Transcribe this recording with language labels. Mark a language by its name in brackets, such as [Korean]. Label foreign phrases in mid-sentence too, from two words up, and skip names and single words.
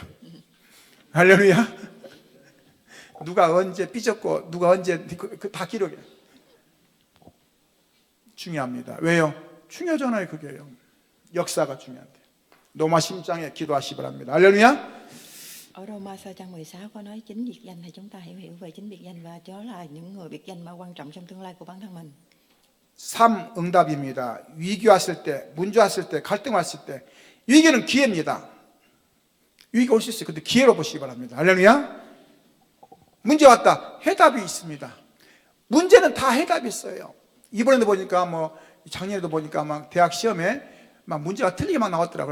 [Korean] 할렐루야. 누가 언제 삐졌고 누가 언제 다 기록해. 중요합니다. 왜요? 중요하잖아요. 그게요. 역사가 중요한데. 로마 10장에 기도하시기 바랍니다. 할렐루야. [Vietnamese] Ở Roma trang 16 có nói chính biệt danh, thì chúng ta hãy hiểu về chính biệt danh, và đó là những người biệt danh mà quan trọng trong tương lai của bản thân mình. [Korean] 3 응답입니다. 위기 왔을 때, 문제 왔을 때, 갈등 왔을 때, 위기는 기회입니다. 위기가 올 수 있어요. 근데 기회로 보시기 바랍니다. 할렐루야. 문제 왔다. 해답이 있습니다. 문제는 다 해답이 있어요. 이번에도 보니까 작년에도 보니까 막 대학 시험에 막 문제가 틀리게만 나왔더라고요.